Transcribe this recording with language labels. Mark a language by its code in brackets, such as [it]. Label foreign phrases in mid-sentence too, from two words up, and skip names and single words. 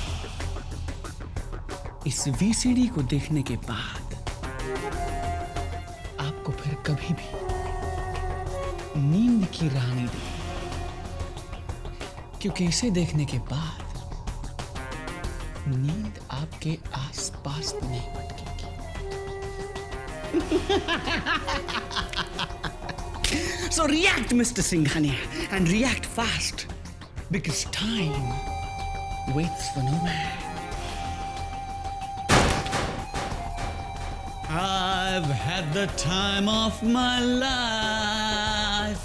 [hi] इस VCD को देखने के बाद आपको फिर कभी भी नींद की राह नहीं देगी, क्योंकि इसे देखने के बाद नींद आपके आसपास नहीं भटकेगी। [en] So react, Mr. Singhania, and react fast, because time waits for no man. I've had the time of my life.